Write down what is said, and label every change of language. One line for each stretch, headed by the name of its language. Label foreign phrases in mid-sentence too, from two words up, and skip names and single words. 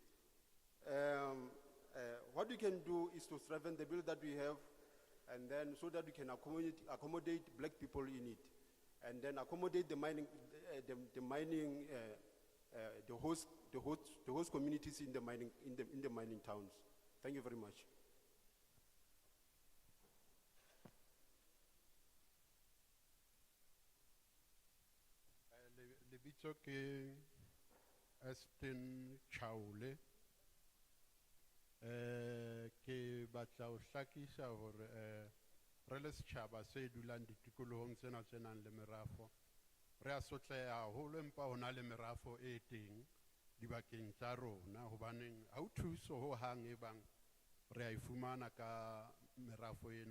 English: What we can do is to strengthen the bill that we have, and then so that we can accommodate black people in it, and then accommodate the host communities in the mining towns. Thank you very much.
Southern Sotho: Lebitso ke Aston Chaule. Ke batla ho hlakisa hore re le setjhaba se dulang ditikolohong tsena tse nang le merafo re a sotleha haholo empa hona le merafo e teng dibakeng tsa rona hobaneng ha o thuso ho hang e bang re a ifumana ka merafo ena.